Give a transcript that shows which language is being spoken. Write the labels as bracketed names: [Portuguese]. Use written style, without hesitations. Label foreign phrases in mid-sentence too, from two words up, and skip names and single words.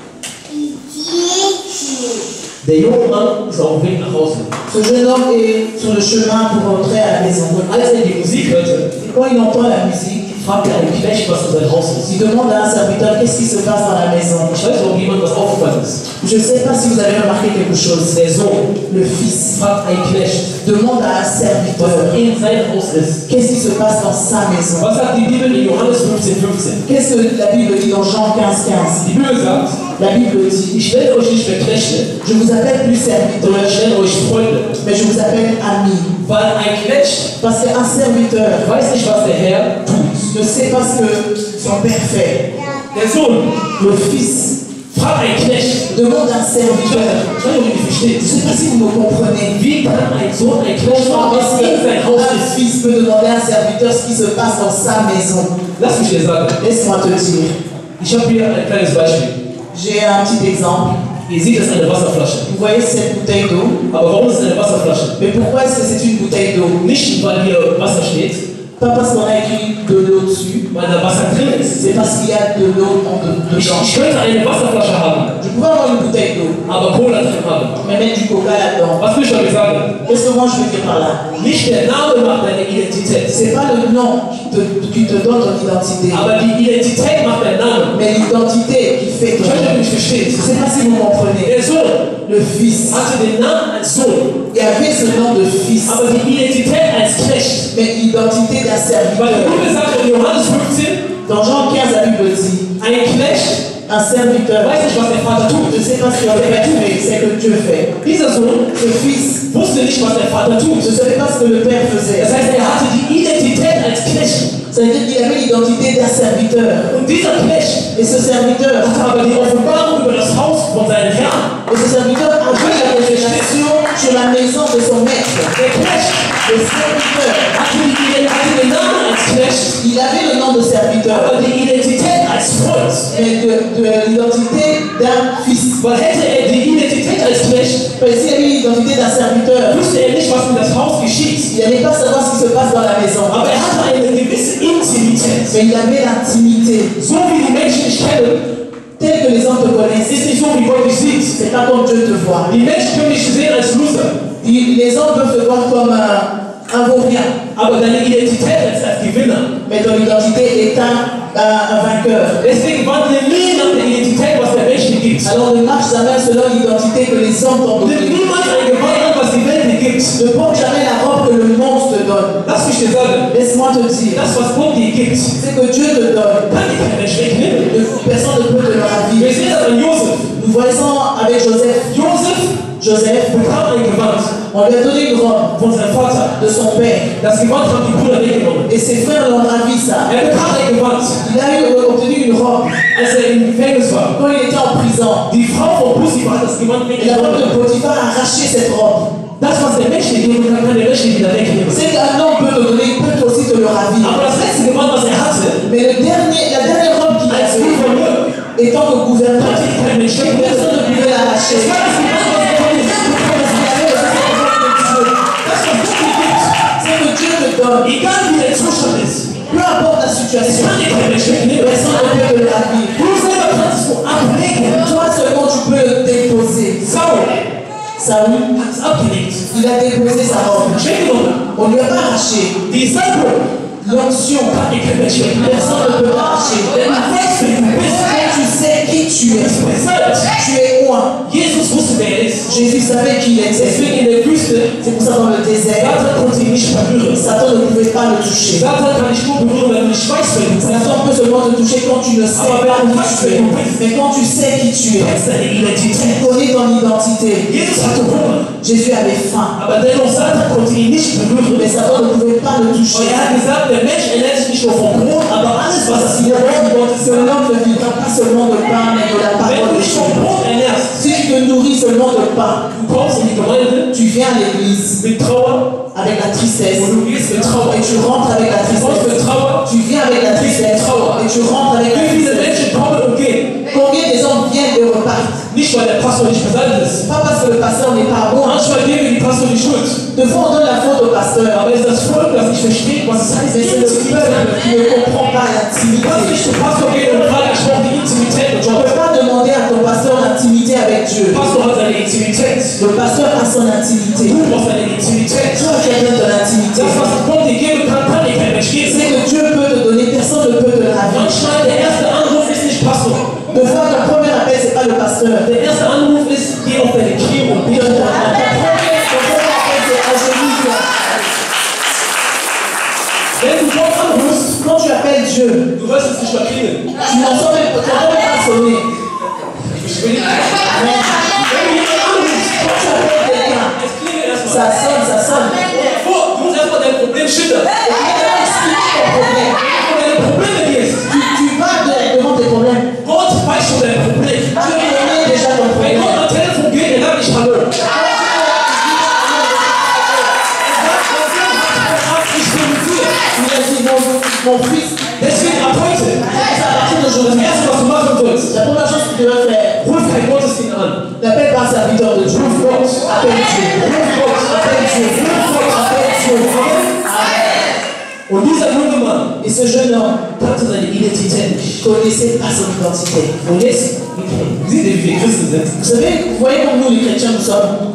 [German] Der junge Mann ist auf dem Weg nach Hause. [French] Ce jeune homme est sur le chemin pour rentrer à la maison. [German] Und als er die Musik hörte, [French] Quand il entend la musique, [German] fragt er einen Knecht, was in seinem Haus ist. [French] il demande à un serviteur qu'est-ce qui se passe dans la maison. [German] Ich weiß nicht, ob jemand was aufgefallen ist. [French] Je ne sais pas si vous avez remarqué quelque chose. [German] Der Sohn [French] Le fils [German] fragt einen Knecht, [French] demande à un [German] was [French] serviteur [German] in seinem Haus ist. [French] qu'est-ce qui se passe dans sa maison. [German] Was sagt die Bibel in Johannes 15,15? [French] Qu'est-ce que la Bible dit dans Jean 15,15? [German] Die Bibel sagt, [French] La Bible dit, [German] ich nenne euch nicht mehr Knechte, [French] je vous appelle plus serviteur, [German] sondern ich nenne euch Freunde. [French] mais je vous appelle ami. [German] Weil ein Knecht [French] Parce qu'un serviteur [German] weiß nicht, was der Herr tut. [French] ne sait pas ce que son père fait. [German] Der Sohn [French] Le fils [German] fragt einen Knecht. [French] demande à un [German] Ich [French] serviteur. [German] weiß nicht, ob ihr versteht. [French] Je ne sais pas si vous me comprenez. [German] Wie kann ein Sohn ein Knecht fragen, was in sein Haus [French] Un [German] ist? [French] fils peut demander à un serviteur ce qui se passe dans sa maison. [German] Lass mich dir sagen, [French] Laisse-moi te dire. [German] ich habe hier ein kleines Beispiel. [French] J'ai un petit exemple. [German] Ihr seht, das ist eine Wasserflasche. [French] Vous voyez cette bouteille d'eau? [German] Aber warum ist es eine Wasserflasche? [French] Mais pourquoi est-ce que c'est une bouteille d'eau? [German] Nicht, weil hier Wasser steht, [French] Pas parce qu'on a écrit de l'eau dessus, [German] weil da Wasser drin ist. [French] c'est parce qu'il y a de l'eau [German] Ich [French] dedans. [German] könnte eine Wasserflasche haben, [French] Je pouvais avoir une bouteille d'eau, [German] aber Cola drin haben. [French] mais mettre du coca là-dedans. [German] Was will ich damit sagen? [French] Qu'est-ce que moi je veux dire par là? [German] Nicht der Name macht deine Identität, [French] C'est pas le nom qui te donne ton identité, [German] aber die Identität macht dein Name. [French] mais l'identité qui fait [German] Ich [French] ton [German] weiß nicht, ob [French] nom. [German] ihr mich versteht. [French] Je ne sais pas si vous comprenez. [German] Der Sohn [French] Le fils, [German] hatte den Namen als Sohn, [French] il avait ce nom de fils, [German] aber die Identität als Knecht. [French] mais l'identité d'un [German] Weil die [French] serviteur. [German] Bibel sagt in Johannes 15, [French] Dans Jean 15, la Bible dit, [German] ein Knecht [French] un serviteur, [German] weiß nicht, was der Vater [French] je [German] tut. [French] ne sais pas ce que le père fait, c'est que Dieu fait. [German] Dieser Sohn [French] Ce fils [German] wusste nicht, was der Vater tut. [French] je ne savais pas ce que le père faisait. [German] Das heißt, er hatte die Identität als Knecht. [French] Ça veut dire qu'il avait l'identité d'un serviteur. [German] Und dieser Knecht [French] Et ce serviteur, [German] hatte aber die Offenbarung über das Haus von seinem Herrn. [French] et ce serviteur avait la révélation sur la maison de son maître. [German] Der Knecht [French] Le serviteur, [German] hatte den Namen als Knecht, [French] il avait le nom de serviteur, [German] aber die Identität als Freund. [French] mais de l'identité d'un fils. [German] Weil hätte er die Identität als Knecht, [French] Mais s'il avait l'identité d'un serviteur, [German] wüsste er nicht, was in das Haus geschieht. [French] il n'allait pas savoir ce qui se passe dans la maison. [German] Aber er hatte eine gewisse Intimität. [French] Mais il avait l'intimité. [German] So wie die Menschen dich kennen, [French] Tel que les hommes te connaissent, [German] ist nicht so, wie Gott dich sieht. [French] c'est pas comme Dieu te voit. [German] Die Menschen können dich sehen als Loser, [French] Les hommes peuvent te voir comme un vaurien, [German] aber deine Identität als Gewinner. [French] mais ton identité est un vainqueur. [German] Deswegen wandle nie nach der Identität, was der Mensch dir gibt. [French] Alors ne marche jamais selon l'identité que les hommes t'ont [German] Nimm [French] donnée. [German] niemals ein Gewand an, was die Welt dir gibt. [French] Ne porte jamais la robe que le monde te donne. [German] Lass mich dir sagen, [French] Laisse-moi te dire, [German] das, was Gott dir gibt, [French] c'est que Dieu te donne. [German] kann dir kein Mensch wegnehmen. [French] Personne ne peut te le [German] Wir [French] ravir. [German] sehen das an Josef. [French] Nous voyons avec Joseph. [German] Joseph, bekam ein Gewand [French] on lui a donné une robe [German] von seinem Vater. [French] de son père. [German] Das Gewand haben die Brüder weggenommen. [French] Et ses frères l'ont ravi ça. [German] Er bekam ein Gewand, [French] Il a obtenu une robe [German] als er im Gefängnis war. [French] quand il était en prison. [German] Die Frau von Potiphar hat das Gewand [French] Et la femme [German] weggenommen. [French] de Potiphar a arraché cette robe. [German] Das, was der Mensch dir geben kann, kann der Mensch dir wieder wegnehmen. [French] C'est qu'un homme peut te donner, il peut aussi te le ravir. [German] Aber das letzte Gewand, was er hatte, [French] Mais la dernière robe qu'il a [German] als [French] eue, [German] Gouverneur, [French] étant que gouverneur, [German] konnte dir kein Mensch wegnehmen. [French] personne ne pouvait l'arracher. [German] Das war das Gewand, was er konnte. [French] C'est que Dieu te donne. [German] Egal wie der Zustand ist, [French] Peu importe la situation, [German] kann dir kein Mensch wegnehmen. [French] personne ne peut te le ravir. [German] Du selber kannst es ablegen. [French] Toi seulement tu peux le déposer. [German] Saul [French] Saül, [German] hat es abgelegt. [French] il a déposé sa robe. [German] Weggenommen. [French] On ne lui a pas arraché. [German] Die Salbung [French] L'onction, [German] kann dir kein Mensch wegnehmen. [French] personne ne peut l'arracher. [German] Denn du weißt, wer du bist. [French] Quand tu sais qui tu es, [German] Weshalb? [French] tu es loin. [German] Jesus wusste, wer er ist. [French] Jésus savait qui il était. [German] Deswegen in der Wüste, [French] C'est pour ça dans le désert, [German] Satan konnte ihn nicht berühren. [French] Satan ne pouvait pas le toucher. [German] Satan kann dich nur berühren, wenn du nicht weißt, wer du bist. [French] Satan peut seulement te toucher quand tu ne sais pas qui tu es. Mais quand tu sais qui tu es, [German] Das ist deine Identität. [French] tu connais ton identité. [German] Jesus hatte Hunger, [French] Jésus avait faim, [German] aber dennoch Satan konnte ihn nicht berühren. [French] mais Satan ne pouvait pas le [German] Und [French] toucher. [German] er hat gesagt, der Mensch ernährt sich nicht nur vom Brot, aber alles, was das [French] Il a [German] Wort [French] dit [German] Gottes [French] que l'homme ne vivra pas seulement de pain, mais de la [German] Wenn [French] parole [German] du [French] de [German] dich vom [French] Dieu. [German] Brot ernährst, [French] Si tu te nourris seulement de pain, [German] du kommst in die Gemeinde [French] tu viens à l'église [German] mit Trauer [French] avec la tristesse. [German] und du gehst mit Trauer. [French] Et tu rentres avec la [German] Du kommst mit [French] tristesse. [German] Trauer. [French] Tu viens avec la tristesse. Et tu rentres avec la [German] Wie viele [French] tristesse. [German] nicht beseitigt ist. [French] Pas parce que le pasteur n'est pas bon. [German] Manchmal geben wir die Pastor die Schuld. [French] De fois, on donne la faute au pasteur. [German] Aber es ist das Volk, das nicht versteht, was es heißt, [French] Mais c'est le peuple qui ne comprend pas [German] Du kannst nicht [French] l'intimité. [German] zum Pastor gehen und fragen, ich brauche die Intimität mit [French] Tu ne [German] Gott. [French] peux pas demander à ton pasteur l'intimité avec Dieu. [German] Der Pastor hat seine Intimität. [French] Le pasteur a son intimité. [German] Du brauchst deine Intimität. [French] Toi, tu as besoin de l'intimité. [German] Das, was Gott dir geben kann, kann dir kein Mensch geben. [French] C'est que Dieu peut te donner, personne ne peut te le ravir. [German] Manchmal der erste Anruf ist nicht Pastor. [French] De fois, ton premier appel, c'est pas le pasteur. [German] Der erste Anruf ist, geh auf deine Knie und bitte um Gott. Wenn du Gott anrufst, [French] Quand tu appelles Dieu, [German] du wirst es nicht mal klingeln. [French] tu n'entends même pas sonner. [German] Ich will nicht. Wenn du jemanden anrufst, [French] Quand tu appelles quelqu'un, [German] es klingelt erstmal. [French] ça sonne, ça sonne. [German] Du musst erstmal dein Problem schildern. [French] Et tu vas expliquer ton problème. [German] Wo deine Probleme gehst. [French] Tu vas devant tes problèmes. [German] Gott weiß schon dein Problem. [French] Dieu connaît déjà ton [German] Wenn [French] problème. [German] Gott am Telefon geht, er sagt nicht Hallo. Er sagt, ich bin mit dir. [French] Il a dit, mon fils, [German] Deswegen ab heute, [French] à partir [German] das [French] d'aujourd'hui, [German] erste, was du machen sollst, [French] la première chose que tu dois faire, [German] ruf kein Gottesdienst an. [French] n'appelle pas un serviteur de Dieu. [German] Ruf Gott. [French] Appelle Dieu. [German] Ruf Gott. [French] Appelle Dieu. Appelle Dieu. [German] Und dieser junge Mann [French] Et ce jeune homme [German] kannte seine Identität nicht. [French] connaissait pas son identité. [German] Und jetzt, seht ihr, wie wir Christen sind? [French] Vous savez, vous voyez comme nous les chrétiens nous sommes.